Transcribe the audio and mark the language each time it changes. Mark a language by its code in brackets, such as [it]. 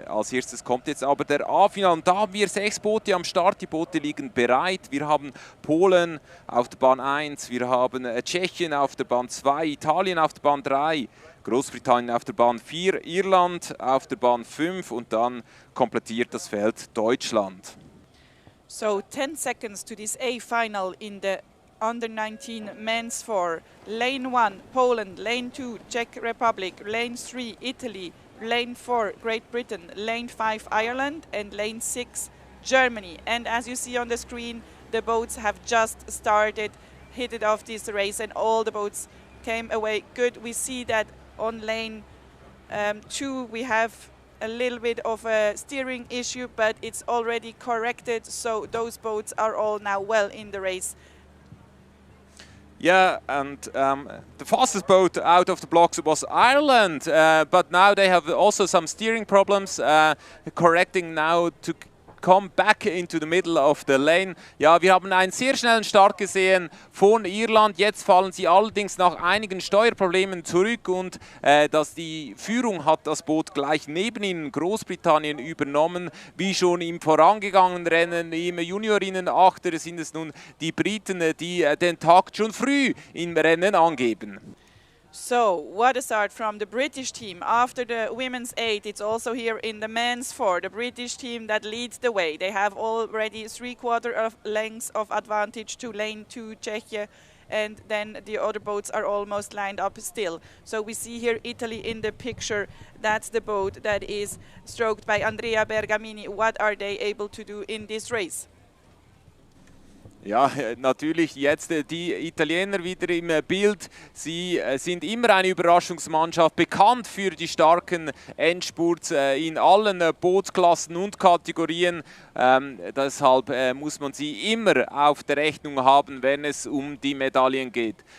[de] Als erstes kommt jetzt aber der A-Final und da haben wir 6 Boote am Start. Die Boote liegen bereit. Wir haben Polen auf der Bahn 1, wir haben Tschechien auf der Bahn 2, Italien auf der Bahn 3, Großbritannien auf der Bahn 4, Irland auf der Bahn 5 und dann komplettiert das Feld Deutschland. [en] So 10 seconds to this A final in the under 19 men's 4. Lane 1, Poland. Lane 2, Czech Republic. Lane 3, Italy. Lane 4, Great Britain. Lane 5, Ireland. And lane 6, Germany. And as you see on the screen, the boats have just started, hit it off this race, and all the boats came away good. We see that on lane 2 we have a little bit of a steering issue, but it's already corrected, so those boats are all now well in the race. Yeah, and the fastest boat out of the blocks was Ireland, but now they have also some steering problems, correcting now to come back into the middle of the lane. [de] Ja, wir haben einen sehr schnellen Start gesehen von Irland. Jetzt fallen sie allerdings nach einigen Steuerproblemen zurück und die Führung hat das Boot gleich neben ihnen Großbritannien übernommen. Wie schon im vorangegangenen Rennen im Juniorinnen-Achter sind es nun die Briten, die den Takt schon früh im Rennen angeben. [en] So, what a start from the British team. After the women's 8, it's also here in the men's 4, the British team that leads the way. They have already 3/4 of lengths of advantage to lane 2, Czechia, and then the other boats are almost lined up still. So we see here Italy in the picture. That's the boat that is stroked by Andrea Bergamini. What are they able to do in this race? [de] Ja, natürlich jetzt die Italiener wieder im Bild. Sie sind immer eine Überraschungsmannschaft, bekannt für die starken Endspurts in allen Bootsklassen und Kategorien. Deshalb muss man sie immer auf der Rechnung haben, wenn es um die Medaillen geht.